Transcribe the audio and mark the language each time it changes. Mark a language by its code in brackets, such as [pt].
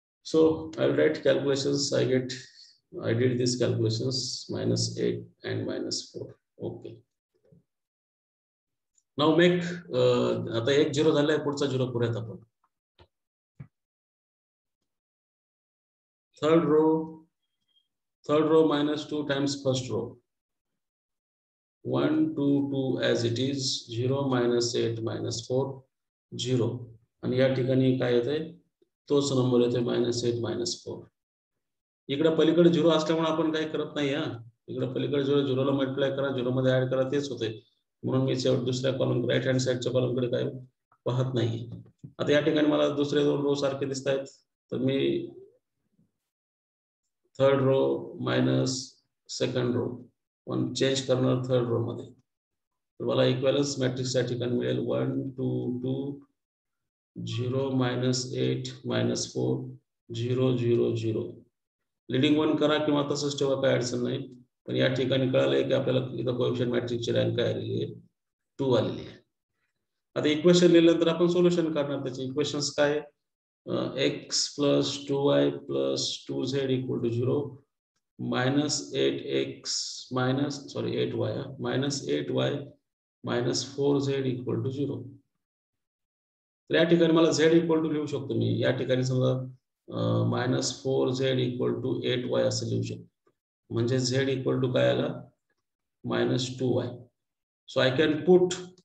[en] So I'll write calculations. I did these calculations -8 and -4. Okay. [mr] Now make आता एक 0 झालाय पुढचा 0 करूयात आपण. Third row -2 times first row. 1 2 2 as it is. 0 -8 -4 0. आणि या ठिकाणी काय येतंय तोच नंबर येतोय -8 -4. इकडे पलीकडे 0 असल्यामुळे आपण काही करत नाही. इकडे पलीकडे 0 ला मल्टिप्लाय करा 0 मध्ये ऍड करा तेच होते. म्हणून मी दुसऱ्या कॉलम राईट हँड साइडच्या कॉलम कडे काय पाहत नाही. आता या ठिकाणी मला दुसरे 2 रो सारखे दिसत आहेत. तर मी third row minus second row 1 change करणार थर्ड रो मध्ये. तर मला इक्विव्हॅलन्स मॅट्रिक्स या ठिकाणी मिळेल 1 2 2 0 -8 -4 0 0 0. लीडिंग 1 करा किंवा तसंच ठेवा काय अडचण नाही. पण या ठिकाणी कळालंय की आपल्याला इथं कोएफिशिएंट मॅट्रिक्सची रँक काय आलेली आहे 2 आलेली आहे. आता इक्वेशन लिहिल्यानंतर आपण सोल्युशन काढणार. त्याचे इक्वेशन्स काय x + 2y + 2z = 0 -8x -8y -4z = 0. तर या ठिकाणी मला z = लिहू शकतो मी. या ठिकाणी समजा -4z = 8y असं लिहू शकतो. म्हणजे z = काय आला -2y. So I can put.